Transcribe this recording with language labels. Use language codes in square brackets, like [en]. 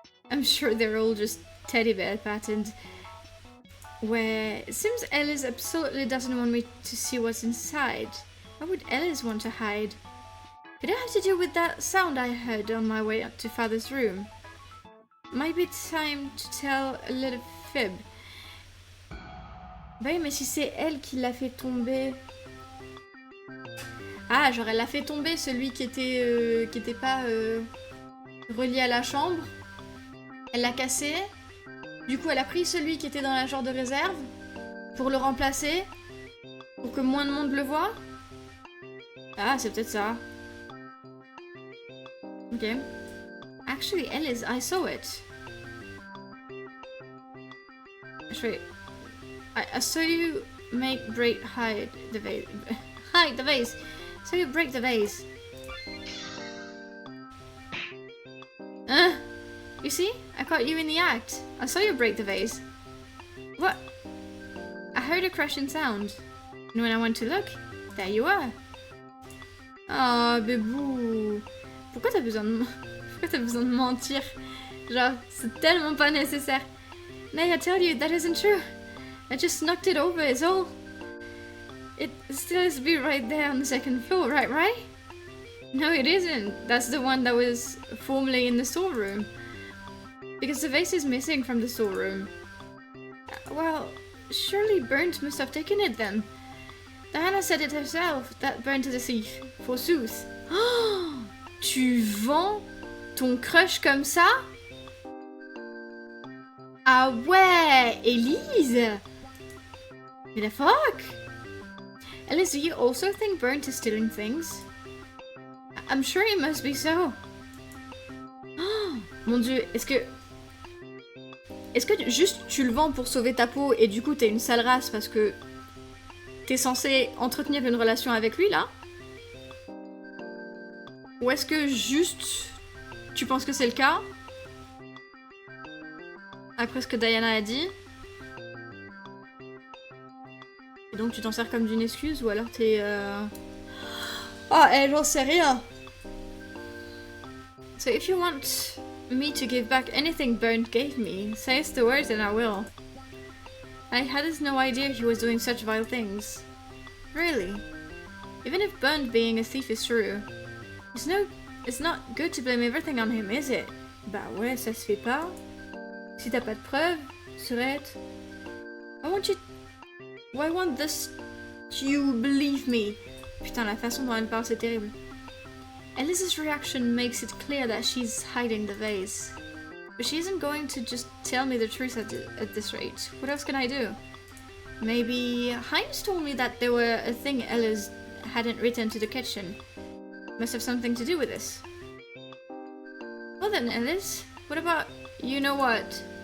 [en] I'm sure they're all just teddy bear patterned. Where it seems Ellis absolutely doesn't want me to see what's inside. Why would Ellis want to hide? Could it have to do with that sound I heard on my way up to Father's room? Might be time to tell a little fib. [fr] Bah oui, mais si c'est elle qui l'a fait tomber... Ah, genre elle l'a fait tomber celui qui était pas relié à la chambre. Elle l'a cassé. Du coup, elle a pris celui qui était dans la genre de réserve pour le remplacer, pour que moins de monde le voit. Ah, c'est peut-être ça. [en] Ok. Actually, Ellis, I saw it. Wait. I saw you hide the vase. Hide the vase. So you break the vase. You see? I caught you in the act. I saw you break the vase. What? I heard a crashing sound. And when I went to look, there you were. [fr] Oh, bébou. Pourquoi t'as besoin de mentir? Genre, c'est tellement pas nécessaire. [en] Nay, I tell you, that isn't true. I just knocked it over, is all. It still has to be right there on the second floor, right? No, it isn't. That's the one that was formerly in the storeroom. Because the vase is missing from the storeroom. Well, surely Burnt must have taken it then. Diana said it herself, that Burnt is a thief, forsooth. [fr] Oh, tu vends ton crush comme ça? Ah ouais, [en] Elise! What the fuck? Elise, do you also think Burnt is stealing things? I'm sure it must be so. [fr] Oh, mon dieu, est-ce que juste tu le vends pour sauver ta peau et du coup t'es une sale race parce que t'es censé entretenir une relation avec lui là? Ou est-ce que juste tu penses que c'est le cas? Après ce que Diana a dit? Et donc tu t'en sers comme d'une excuse ou alors t'es... Ah, j'en sais rien. [en] So if you want me to give back anything Burnt gave me, say the words and I will. I had no idea he was doing such vile things. Really? Even if Burnt being a thief is true, it's not good to blame everything on him, is it? [fr] Bah ouais, ça se fait pas. Si t'as pas de preuves, Surette. [en] Why won't this you believe me? [fr] Putain, la façon dont elle parle, c'est terrible. [en] Alice's reaction makes it clear that she's hiding the vase. But she isn't going to just tell me the truth at this rate. What else can I do? Maybe Heinz told me that there were a thing Alice hadn't written to the kitchen. Must have something to do with this. Well then, Alice, what about you know what?